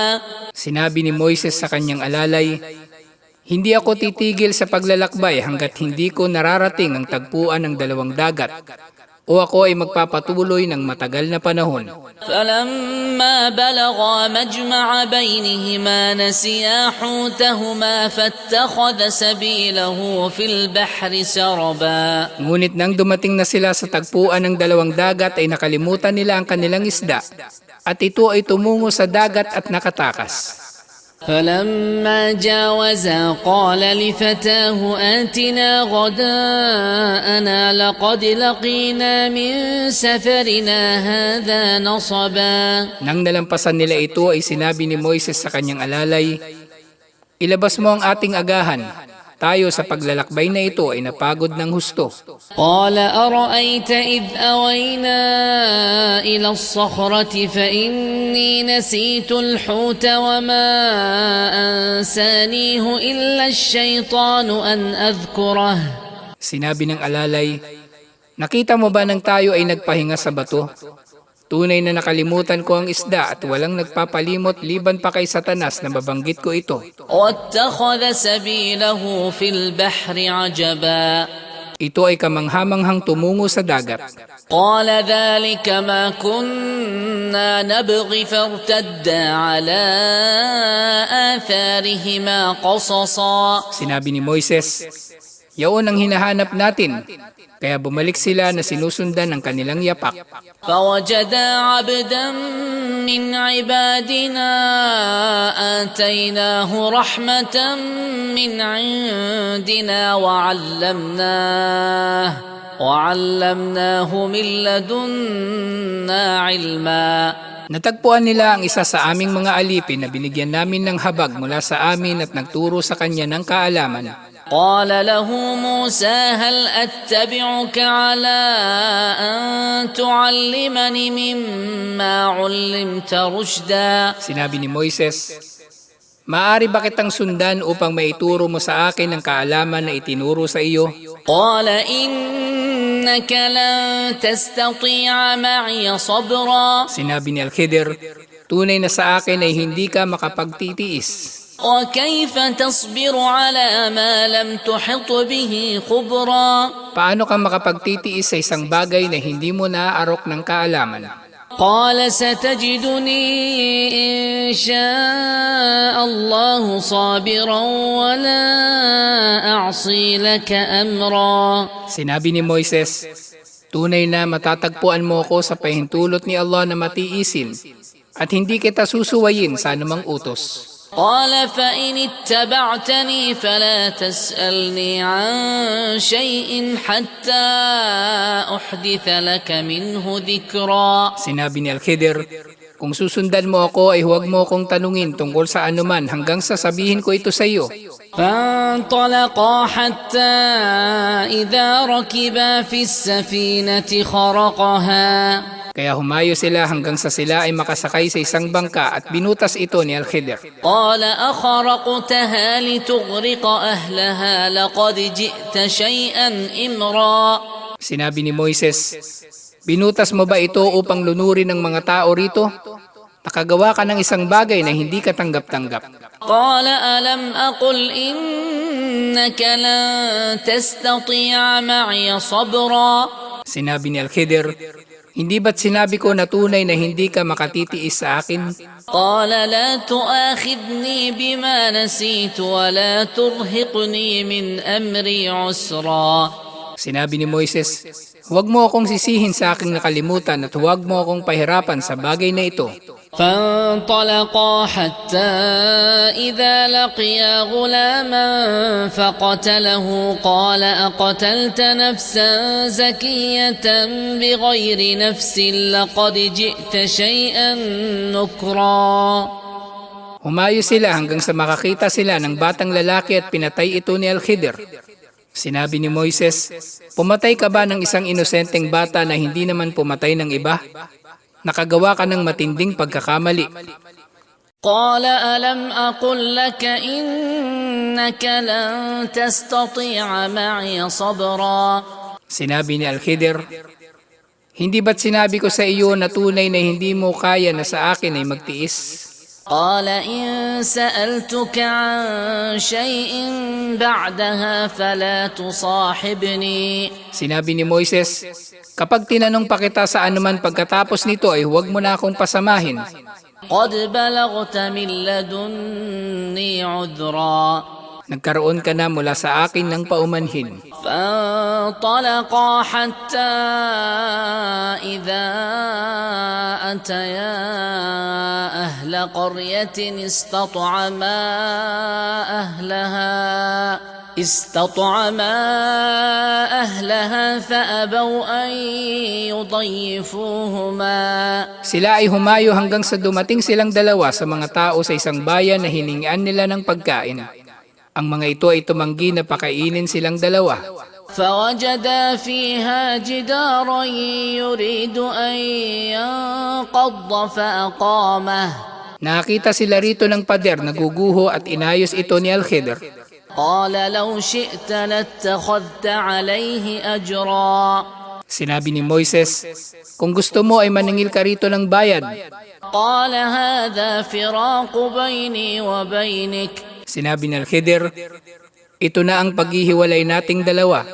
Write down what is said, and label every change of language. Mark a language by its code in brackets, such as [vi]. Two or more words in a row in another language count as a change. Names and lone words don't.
[tl] Sinabi ni Moises sa kanyang alalay, "Hindi ako titigil sa paglalakbay hanggat hindi ko nararating ang tagpuan ng dalawang dagat o ako ay magpapatuloy ng matagal na panahon." [ar] فلما بلغا مجمع بينهما نسيا حوتهما فاتخذ سبيله في البحر سربا [tl] Ngunit nang dumating na sila sa tagpuan ng dalawang dagat ay nakalimutan nila ang kanilang isda at ito ay tumungo sa dagat at nakatakas. [ar] فلما جاوزا قال لفتاه آتنا غداءنا لقد لقينا من سفرنا هذا نصبا [tl] Nang nalampasan nila ito ay sinabi ni Moises sa kanyang alalay, "Ilabas mo ang ating agahan. Tayo sa paglalakbay na ito ay napagod ng husto." [ar] قال أرأيت إذ أوينا إلى الصخرة فإني نسيت الحوت وما أنسانيه إلا الشيطان أن أذكره [tl] Sinabi ng alalay, "Nakita mo ba nang tayo ay nagpahinga sa bato? Tunay na nakalimutan ko ang isda at walang nagpapalimot liban pa kay Satanas na mabanggit ko ito." [ar] واتخذ سبيله في البحر عجبا [tl] Ito ay kamanghamanghang tumungo sa dagat. [ar] قال ذلك ما كنا نبغي فارتدا على آثارهما قصصا [tl] Sinabi ni Moises, "Yaon ang hinahanap natin." Kaya bumalik sila na sinusundan ng kanilang yapak. [ar] فوجدا عبدا من عبادنا آتيناه رحمة من عندنا وعلمناه من لدنا علما [tl] Natagpuan nila ang isa sa aming mga alipin na binigyan namin ng habag mula sa amin at nagturo sa kanya ng kaalaman. [ar] قال له موسى هل أتبعك على أن تعلمني مما علمت رشدا [tl] Sinabi ni Moises, "Maaari ba kitang sundan upang maituro mo sa akin ang kaalaman na itinuro sa iyo?" [ar] قال إنك لن تستطيع معي صبرا [tl] Sinabi ni Al-Khidir, "Tunay na sa akin ay hindi ka makapagtitiis. [ar] وكيف تصبر على ما لم تحط به خبرا [tl] Paano ka makapagtitiis sa isang bagay na hindi mo naaarok ng kaalaman?" [ar] قال ستجدني إن شاء الله صابرا ولا أعصي لك أمرا [tl] Sinabi ni Moises, "Tunay na matatagpuan mo ako sa pahintulot ni Allah na matiisin at hindi kita susuwayin sa anumang utos." [ar] قال فإن اتبعتني فلا تسألني عن شيء حتى أحدث لك منه ذكرا [tl] Sinabi ni Al-Khidir, "Kung susundan mo ako ay huwag mo akong tanungin tungkol sa anuman hanggang sasabihin ko ito sa iyo." [ar] فانطلقا حتى إذا ركبا في السفينة خرقها [tl] Kaya humayo sila hanggang sa sila ay makasakay sa isang bangka at binutas ito ni Al-Khidir. [ar] قال أخرقتها لتغرق أهلها لقد جئت شيئا إمرا [tl] Sinabi ni Moises, "Binutas mo ba ito upang lunurin ng mga tao rito? Nakagawa ka ng isang bagay na hindi ka tanggap-tanggap." [ar] قال ألم أقل إنك لن تستطيع معي صبرا [tl] Sinabi ni Al-Khidir, "Hindi ba't sinabi ko na tunay na hindi ka makatitiis sa akin?" [ar] قال لا تؤاخذني بما نسيت ولا ترهقني من أمري عسرا. [tl] Sinabi ni Moises, huwag mo akong sisihin sa aking nakalimutan at huwag mo akong pahirapan sa bagay na ito. [ar] فانطلقا حتى إذا لقيا غلاما فقتله قال أقتلت نفسا زكية بغير نفس لقد جئت شيئا نكرا. [tl] Humayo sila hanggang sa makakita sila ng batang lalaki at pinatay ito ni Al-Khidir. Sinabi ni Moises, pumatay ka ba ng isang inosenteng bata na hindi naman pumatay ng iba? Nakagawa ka ng matinding pagkakamali. [ar] قال ألم أقل لك إنك لن تستطيع معي صبرا. [tl] Sinabi ni Al-Khidir, hindi ba't sinabi ko sa iyo na tunay na hindi mo kaya na sa akin ay magtiis? [ar] قال إن سألتك عن شيء بعدها فلا تصاحبني. [tl] Sinabi ni Moises, kapag tinanong pa kita sa anuman pagkatapos nito ay huwag mo na akong pasamahin. [ar] قد بلغت من لدني عذرا. [tl] Nagkaroon ka na mula sa akin ng paumanhin. [ar] فانطلقا حتى إذا أتيا أهل قرية استطعما أهلها فأبوا أن يضيفوهما. [tl] Sila ay humayo hanggang sa dumating silang dalawa sa mga tao sa isang bayan na hiningian nila ng pagkain. Ang mga ito ay tumanggi na pakainin silang dalawa. [ar] فوجدا فيها جدارا يريد أن ينقض فأقامه. [tl] Nakita sila rito ng pader na guguho at inayos ito ni Al-Khidir. [ar] قال لو شئت لاتخذت عليه أجرا. [tl] Sinabi ni Moises, kung gusto mo ay maningil ka rito ng bayad. [ar] قال هذا فراق بيني وبينك. [tl] Sinabi ni Al-Khidir, ito na ang paghihiwalay nating dalawa.